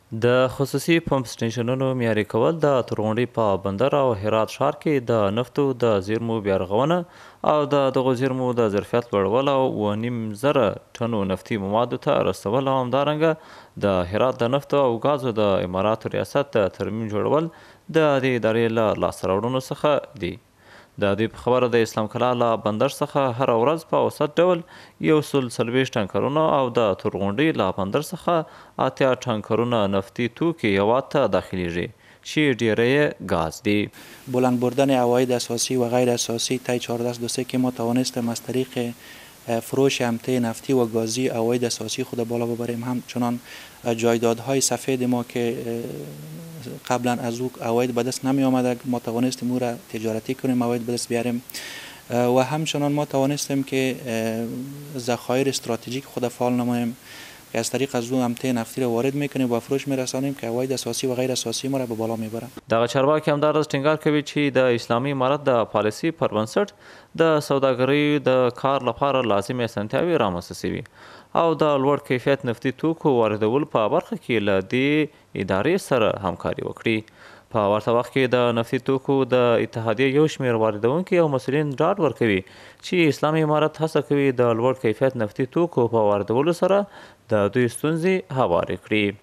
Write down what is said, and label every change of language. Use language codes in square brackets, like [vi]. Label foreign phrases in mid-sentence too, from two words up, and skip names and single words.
[ps] د خصوصي پمپ سټیشنونو معیاري کول د تورغونډۍ په بندر او هرات ښار کې د نفتو د زیرمو بیارغونه او د دغو زیرمو د ظرفیت لوړول او 2.5 ټنو نفتي موادو ته رسول او همدارنګه د هرات د نفتو او ګازو د اماراتو ریاست د ترمیم جوړول د دې ادارې له لاسته راوړنو څخه دي. د دوی په خبره د اسلام کلا له بندر څخه هره ورځ په اوسط ډول 140 ټانکرونه او د تورغونډۍ له بندر څخه 8 ټانکرونه نفتی توکي هیواد ته داخلیږي چې ډیری یې گاز دی. [fa] بلند بردن عواید اساسی و غیر اساسی طی 14 که ما توانستیم از طریق فروش امته نفتی و گازی عواید اساسی خود بالا ببریم. همچنان جایدادهای سفید ما که قبلا از او عواید به دست نمی آمده ما توانستیم او را تجارتی کنیم، عواید به دست بیاریم و همچنان ما توانستیم که ذخایر استراتژیک خود فعال نماییم که از طریق از او امته نفتی را وارد میکنیم و فروش میرسانیم که عواید اساسی و غیر اساسی ما را به بالا میبره. [ps] دغه چارواکي همداراز ټینګار کوي چې د اسلامي امارت د پالیسي پر بنسټ د سوداګرۍ د کار لپاره لازمي اسانتیاوې رامنځته شوي او د لوړ کیفیت نفتي توکو واردول په برخه کې له دې ادارې سره همکاري وکړي. په ورته وخت کې د نفتي توکو د اتحادیې یو شمېر واردونکي او مسؤلین ډاډ ورکوي چې اسلامي امارت هڅه کوي د لوړ کیفیت نفتي توکو په واردولو سره د دوی ستونزې هوارې کړي.